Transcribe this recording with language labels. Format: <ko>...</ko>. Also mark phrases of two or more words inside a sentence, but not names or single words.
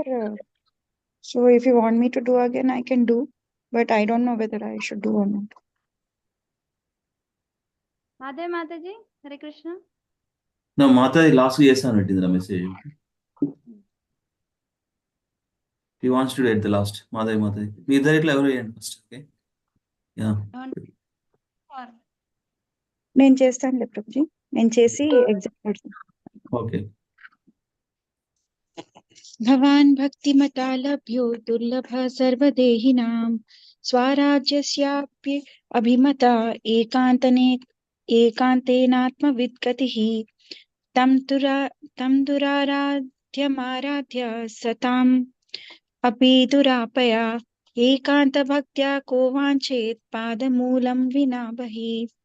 <en>So if you want me to do again, I can do. But I don't know whether I should do or not. Madhe Mataji, Hare Krishna. No, Mata last year పెట్టింది message. He wants to do it the last.</en> <te>Mata. మీ ఇద్దరు ఇట్లా ఎవరు చేయండి ఫస్ట్. ఓకే. యా.</te> <en>Or</en> <te>నేను చేస్తానులే ప్రభుజీ. నేను చేసి ఎగ్జామ్ పెడతాను. ఓకే.</te> <sa>भवान् भक्तिमतालभ्यो दुर्लभ सर्वदेहिनां स्वराज्यस्याप्य अभिमता एकान्तेनात्मविद्गतिः तं दुराराध्यमाराध्य सताम् अपि दुरापया एकान्तभक्त्या को वाञ्छेत् पादमूलं विना बहिः</sa>